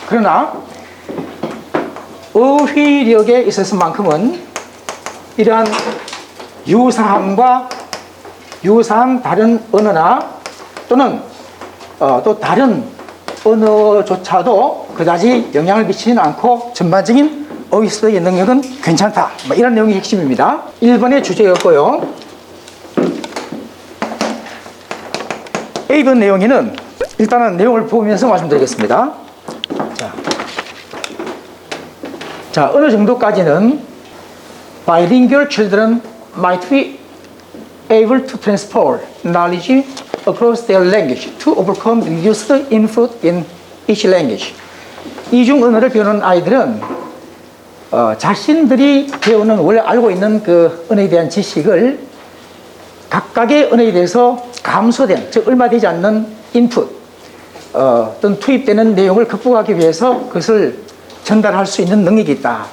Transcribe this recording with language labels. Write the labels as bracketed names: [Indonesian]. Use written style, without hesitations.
[Korean] 그러나 어휘력에 있어서만큼은 이러한 유사함과 유사한 다른 언어나 또는 또 다른 언어조차도 그다지 영향을 미치지는 않고 전반적인 어휘 습득의 능력은 괜찮다. 이런 내용이 핵심입니다. 1번의 주제였고요. A번 내용에는 일단은 내용을 보면서 말씀드리겠습니다. 자, 어느 정도까지는 [English] bilingual children might be able to transport knowledge across their language to overcome reduced input in each language. [Korean] 이중 언어를 배우는 아이들은 자신들이 배우는 원래 알고 있는 그 언어에 대한 지식을 각각의 언어에 대해서 감소된, 즉 얼마 되지 않는 인풋 또는 투입되는 내용을 극복하기 위해서 그것을 전달할 수 있는 능력이 있다.